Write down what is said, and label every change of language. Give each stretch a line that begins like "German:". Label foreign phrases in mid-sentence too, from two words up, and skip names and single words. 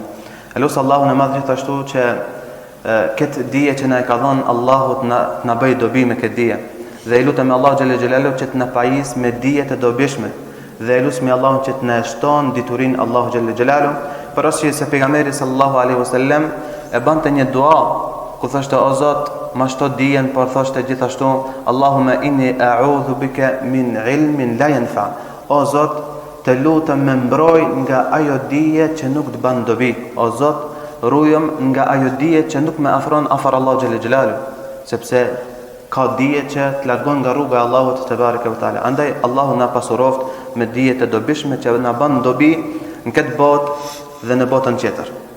Albanian: Elus Allahu në madh gjithashtu që këtë dije që na e ka dhënë Allahu na bëj dobi me këtë dije. Dhe I lutem Allahu
Arabic: جل جلاله
Albanian: që të na pajis me dije të dobishme. Dhe e lutem Allahun që të na shton diturinë Allahu
Arabic: جل جلاله,
Albanian: për arsye se pejgamberi
Arabic: صلى الله عليه وسلم
Albanian: e bante një dua ku thoshte o Zot, ma shto dijen, por thoshte gjithashtu
Arabic: اللهم إني أعوذ بك من علم لا ينفع.
Albanian: O Zot, të lutem më mbroj nga ajo dije që nuk të bën dobi. O Zot, rujëm nga ajo dije që nuk me afron afar Allahu
Arabic: جل جلاله,
Albanian: sepse ka dije që të largon nga rruga e Allahut
Arabic: تبارك وتعالى.
Albanian: Andaj Allahu na pasuroft me dije të dobishme që na bën dobi në këtë botë dhe në botën tjetër.